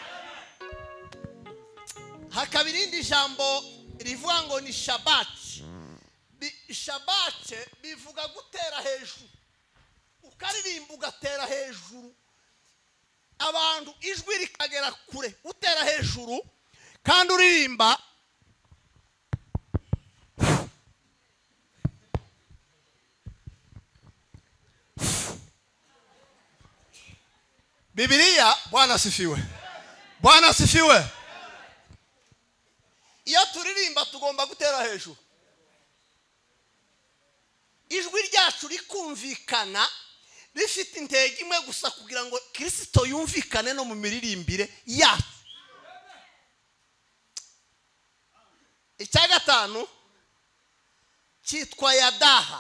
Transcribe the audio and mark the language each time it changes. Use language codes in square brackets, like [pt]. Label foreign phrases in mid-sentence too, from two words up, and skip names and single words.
[rw] Hakabirindi jambo rivuga ngo ni Shabbat. Shabbat bivuga gutera hejuru. Ukaririmba ugatera hejuru. Abantu ijwi rikagera kure, utera hejuru kandi uririmba. [sw] Biblia, Bwana asifiwe. Bwana asifiwe. [rw] Iyo turirimba tugomba gutera hejuru. Ijwi ryacu rikumvikana rifite intege imwe gusa kugira ngo Kristo yumvikane no mu miririmbire yacu. Icya gatanu cyitwa yadaha.